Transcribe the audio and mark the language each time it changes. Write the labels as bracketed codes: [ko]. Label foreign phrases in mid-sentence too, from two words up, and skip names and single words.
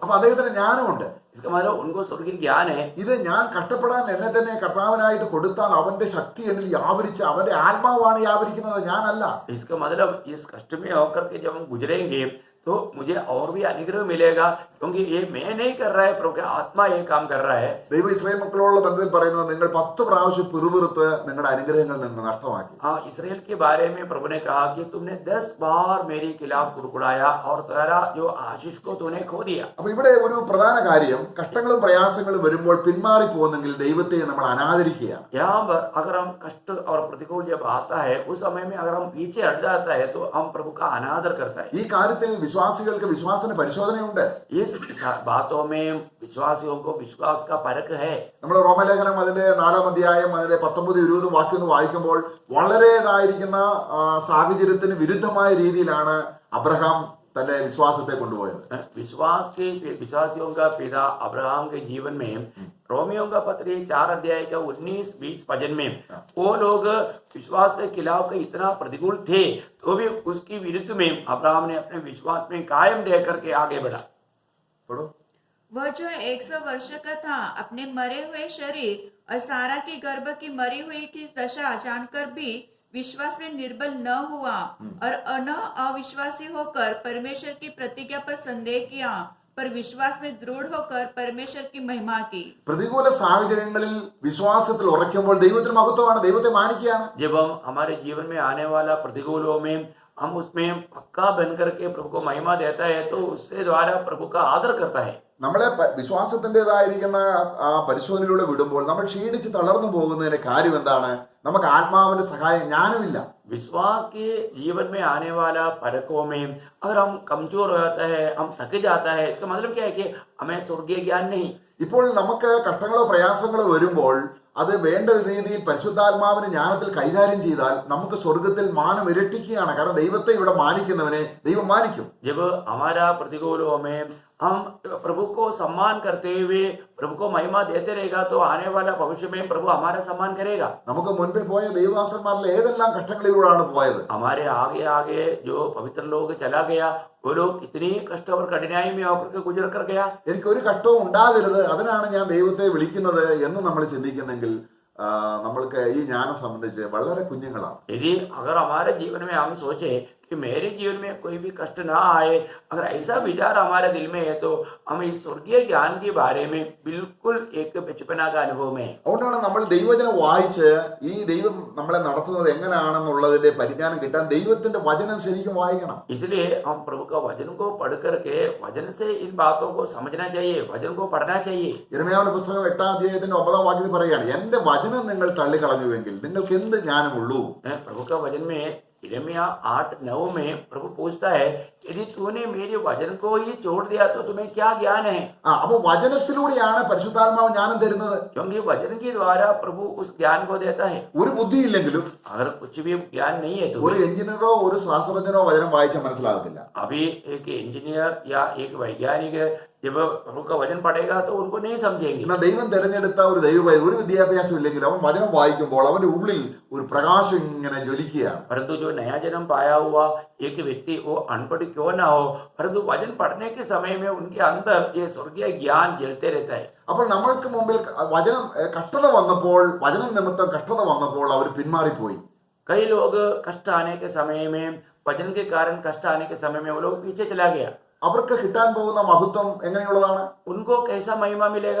[ml] അപ്പൊ അദ്ദേഹത്തിന് ജ്ഞാനമുണ്ട്. [hi] इसका मतलब उनको स्वर्गीय ज्ञान है. [ml] ഇത് ഞാൻ കഷ്ടപ്പെടാൻ എന്നെ തന്നെ കർത്താവിനായിട്ട് കൊടുത്താൽ അവന്റെ ശക്തി എന്നിൽ വ്യാപരിച്ച് അവന്റെ ആത്മാവാണ് വ്യാപരിക്കുന്നത്, ഞാനല്ല. [hi] इसका मतलब इस कष्ट में होकर के जब हम गुजरेंगे तो मुझे और भी अनुग्रह मिलेगा, क्योंकि ये मैं नहीं कर रहा है, प्रभु का आत्मा ये काम कर रहा है. [ml] ദൈവം ഇസ്രായേൽ മക്കളോടുള്ള ബന്ധത്തിൽ പറയുന്നത്, നിങ്ങൾ 10 പ്രാവശ്യം പിറുപിറുത്ത് നിങ്ങളുടെ അനുഗ്രഹങ്ങൾ നിങ്ങൾ നഷ്ടമാക്കി. [hi] हाँ, इसराइल के बारे में प्रभु ने कहा कि तुमने 10 बार मेरे खिलाफ कुड़कुड़ाया और तेरा जो आशीष को तूने खो दिया. [ml] അപ്പൊ ഇവിടെ ഒരു പ്രധാന കാര്യം, കഷ്ടങ്ങളും പ്രയാസങ്ങളും വരുമ്പോൾ പിന്മാറി പോകുന്നെങ്കിൽ ദൈവത്തെ നമ്മൾ അനാദരിക്കുകയാണ്. [hi] यहाँ पर अगर हम कष्ट और प्रतिकूल जब आता है उस समय में अगर हम पीछे हट जाता है तो हम प्रभु का अनादर करता है. [ml] ഈ കാര്യത്തിൽ വിശ്വാസികൾക്ക് വിശ്വാസത്തിന് പരിശോധനയുണ്ട്. [hi] इस बातों में विश्वासियों को विश्वास का परख है. [ml] നമ്മൾ റോമലേഖനം അതിന്റെ 4-ാം അധ്യായം അതിന്റെ 19-20 വാക്യം ഒന്ന് വായിക്കുമ്പോൾ വളരെ ഇതായിരിക്കുന്ന സാഹചര്യത്തിന് വിരുദ്ധമായ രീതിയിലാണ് അബ്രഹാം തന്റെ വിശ്വാസത്തെ കൊണ്ടുപോയത്. [hi] विश्वासियों का पिता अब्राहम के जीवन में रोमियों का पत्री 4 अध्याय का 19-20 वचन में वो लोग विश्वास के खिलाफ के इतना प्रतिकूल थे तो भी उसकी विरुद्ध में अब्राहम ने अपने विश्वास में कायम रह करके आगे बढ़ा. पढ़ो. वह जो 100 वर्ष का था, अपने मरे हुए शरीर और सारा की गर्भ की मरी हुई की दशा जानकर भी विश्वास में निर्बल न हुआ और न अविश्वासी होकर परमेश्वर की प्रतिज्ञा पर संदेह किया, पर विश्वास में दृढ़ होकर परमेश्वर की महिमा की. [ml] പ്രതികൂല സാഹചര്യങ്ങളിൽ വിശ്വാസത്തിൽ ഉറയ്ക്കുമ്പോൾ ദൈവത്തിന് മഹത്വമാണ്, ദൈവത്തെ മാനിക്കുകയാണ്. [hi] जब हम हमारे जीवन में आने वाला प्रतिकूलों में हम उसमें पक्का बन करके प्रभु को महिमा देता है तो उससे द्वारा प्रभु का आदर करता है. [ml] നമ്മളെ വിശ്വാസത്തിൻ്റെതായിരിക്കുന്ന ആ പരിശോധനയിലൂടെ വിടുമ്പോൾ നമ്മൾ ക്ഷീണിച്ച് തളർന്നു പോകുന്നതിന്റെ കാര്യം എന്താണ്? നമുക്ക് ആത്മാവിന്റെ സഹായം, ജ്ഞാനമില്ല. [hi] विश्वास के जीवन में आने वाला परखों में अगर हम कमजोर हो जाता है, हम थक जाता है, इसका मतलब क्या है कि हमें स्वर्गीय ज्ञान नहीं. [ml] ഇപ്പോൾ നമുക്ക് കഷ്ടങ്ങളോ പ്രയാസങ്ങളോ വരുമ്പോൾ അത് വേണ്ട രീതിയിൽ പരിശുദ്ധാത്മാവിന്റെ ജ്ഞാനത്തിൽ കൈകാര്യം ചെയ്താൽ നമുക്ക് സ്വർഗത്തിൽ മാനം ഇരട്ടിക്കുകയാണ്. കാരണം ദൈവത്തെ ഇവിടെ മാനിക്കുന്നവനെ ദൈവം മാനിക്കും. [hi] जब हमारा प्रतिकूलों में हम प्रभु को सम्मान करते हुए प्रभु को महिमा देते रहेगा तो आने वाला भविष्य में प्रभु हमारा सम्मान करेगा. [ml] നമുക്ക് മുൻപേ പോയ ദൈവദാസന്മാരിൽ ഏതെല്ലാം കഷ്ടങ്ങളിലൂടെയാണ് പോയത്? [hi] हमारे आगे आगे जो पवित्र लोग चला गया वो लोग इतनी कष्ट और कठिनाई में होकर के गुजर कर गया. [ml] എനിക്കൊരു കഷ്ടവും ഉണ്ടാകരുത്, അതിനാണ് ഞാൻ ദൈവത്തെ വിളിക്കുന്നത് എന്ന് നമ്മൾ ചിന്തിക്കുന്നെങ്കിൽ നമ്മൾക്ക് ഈ ജ്ഞാനം സംബന്ധിച്ച് വളരെ കുഞ്ഞുങ്ങളാണ്. [hi] यदि अगर हमारे जीवन में हम सोचे कि मेरे जीवन में कोई भी कष्ट ना आए, अगर ऐसा विचार हमारे दिल में है तो हम इस स्वर्गीय ज्ञान के बारे में बिल्कुल एक बचपना का अनुभव में. [ml] അതുകൊണ്ടാണ് നമ്മൾ ദൈവവചനം വായിച്ച് ഈ ദൈവം നമ്മളെ നടത്തുന്നത് എങ്ങനെയാണെന്നുള്ളതിന്റെ പരിജ്ഞാനം കിട്ടാൻ ദൈവത്തിന്റെ വചനം ശരിക്കും വായിക്കണം. [hi] इसलिए हम प्रभु का वचन को पढ़ करके वचन से इन बातों को समझना चाहिए, वचन को पढ़ना चाहिए. [ml] യിരെമ്യാവിന്റെ പുസ്തകം 8-ാം അധ്യായത്തിന്റെ 9-ാം വാക്യത്തിൽ പറയുകയാണ്, എന്റെ വചനം നിങ്ങൾ തള്ളിക്കളഞ്ഞുവെങ്കിൽ നിങ്ങൾക്ക് എന്ത് ജ്ഞാനമുള്ളൂ? [hi] प्रभु का वचन में यिर्मयाह 8:9 में प्रभु पूछता है, यदि तूने मेरे वचन को ही छोड़ दिया तो तुम्हें क्या ज्ञान है? [ml] അപ്പൊ വചനത്തിലൂടെയാണ് പരിശുദ്ധാത്മാവ് ജ്ഞാനം തരുന്നത്. [hi] क्योंकि वचन के द्वारा प्रभु उस ज्ञान को देता है. [ml] ഒരു ബുദ്ധിയില്ലെങ്കിലും [hi] अगर कुछ भी ज्ञान नहीं है तो [ml] ഒരു എഞ്ചിനീയറോ ഒരു ശാസ്ത്രജ്ഞനോ വചനം വായിച്ചാൽ മനസ്സിലാകത്തില്ല. [hi] अभी एक इंजीनियर या एक वैज्ञानिक जब प्रभु का वचन पढ़ेगा तो उनको नहीं समझेंगे. [ml] എന്നാൽ ദൈവം തെരഞ്ഞെടുത്ത ഒരു ഒരു വിദ്യാഭ്യാസം ഇല്ലെങ്കിൽ അവൻ വചനം വായിക്കുമ്പോൾ അവന്റെ ഉള്ളിൽ ഒരു പ്രകാശം ഇങ്ങനെ ജ്വലിക്കുകയാണ്. [hi] परंतु जो नया जन्म पाया हुआ एक व्यक्ति वो अनपढ़ क्यों ना हो, परंतु वचन पढ़ने के समय में उनके अंदर ये स्वर्गीय ज्ञान जलते रहता है. [ml] അപ്പോൾ നമ്മൾക്ക് മുമ്പിൽ വചനം കഷ്ടത വന്നപ്പോൾ, വചനം നിമിത്തം കഷ്ടത വന്നപ്പോൾ അവർ പിന്മാറിപ്പോയി. [hi] कई लोग कष्ट आने के समय में, वचन के कारण कष्ट आने के समय में वो लोग पीछे चला गया. [ml] അവർക്ക് കിട്ടാൻ പോകുന്ന മഹത്വം എങ്ങനെയുള്ളതാണ്? [hi] उनको कैसा महिमा मिलेगा?